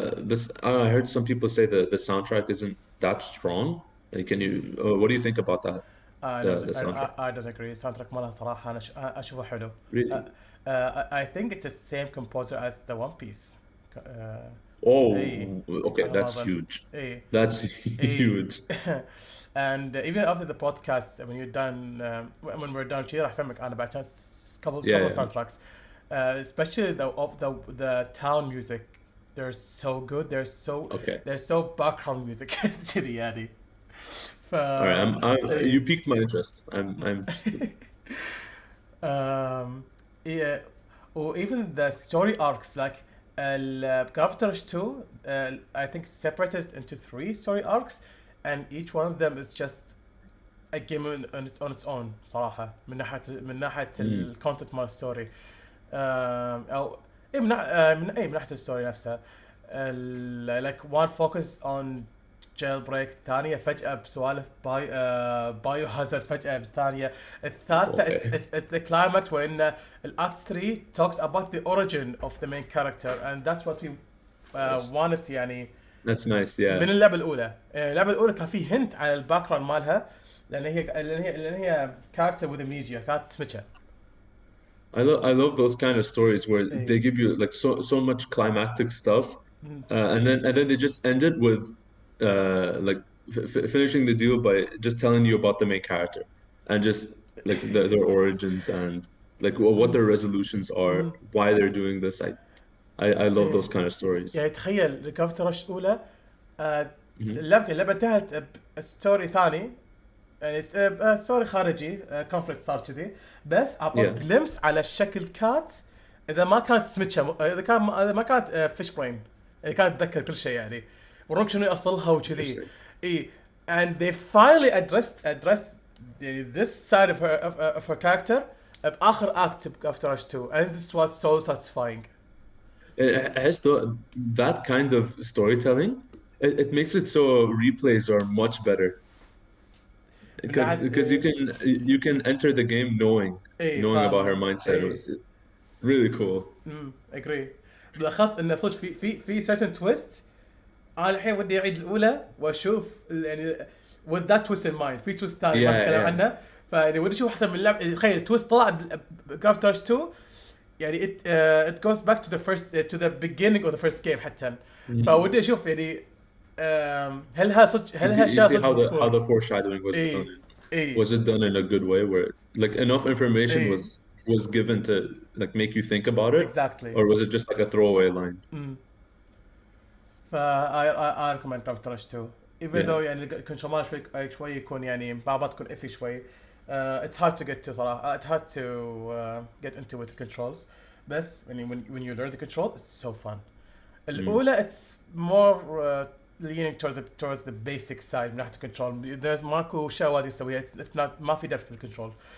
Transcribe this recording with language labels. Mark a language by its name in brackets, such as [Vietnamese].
[English] But I heard some people say the soundtrack isn't that strong. Can you what do you think about that? The soundtrack. I don't agree. [Arabic] soundtrack مالها صراحة أنا أشوفه حلو. [English] Really? I think it's the same composer as the One Piece. Okay, that's huge. That's huge. And even after the podcast, when you're done, when we're done, راح أسمعك أنا بعد couple soundtracks, especially the town music. They're so good. They're so background music. [Arabic] كذي يعني. [English] Alright, you piqued my interest. I'm interested. Yeah, or even the story arcs like Craft Rush 2 I think separated into 3 story arcs and each one of them is just a game on its own صراحة من ناحية الكونتنت مال الستوري أو من ناحية الستوري نفسها. [Arabic] like one focus on jailbreak ثانية فجأة بسوالف بايو هازارد فجأة ثانية. [English] الثالثة it's the climax وإن الأكت 3 talks about the origin of the main character and that's what we wanted يعني. That's nice, yeah. [Arabic] من اللعبة الأولى. اللعبة الأولى كان فيه هنت على الباك جراوند مالها لأن هي character with amnesia كانت سمكة. [English] I love those kind of stories where they give you like so much climactic stuff and then they just end it with like finishing the deal by just telling you about the main character and just like their origins and like what their resolutions are, why they're doing this. I love those kind of stories. [Arabic] يعني تخيل الكرافت رش الأولى اللعبة انتهت بستوري ثاني يعني ستوري خارجي كونفليكت صار كذي بس أعطوك جلمس على الشكل كات إذا ما كانت سميتشا إذا ما كانت فيش برين إذا كانت تذكر كل شيء يعني ورونك شنو يأصلها وكذي. [English] and they finally addressed this side of her character بآخر act after Rush 2 and this was so satisfying. As though that kind of storytelling it makes it so replays are much better because you can enter the game knowing about her mindset. It's really cool. agree. [Arabic] بالأخص إنه صدق في certain twist أنا الحين ودي أعيد الأولى وأشوف يعني with that twist in mind في twist ثاني ما أتكلم عنه فيعني ودي أشوف حتى من اللعبة تخيل twist طلع بكرافت رش 2 يعني it goes back to the first to the beginning of the first game حتى فودي أشوف يعني هل [English] how the foreshadowing was done. Was it done in a good way where like enough information was given to like make you think about it exactly or was it just like a throwaway line? I recommend Craft Rush 2 even though يعني control شوي يكون يعني بعض تكون iffy شوي it's hard to get to صراحة it's hard to get into with the controls بس يعني when you learn the control it's so fun. الأولى it's more leaning towards the basic side من ناحية الكنترول. [Arabic] There's ماكو شغلات يسويها. It's not ما في دفع في الكنترول.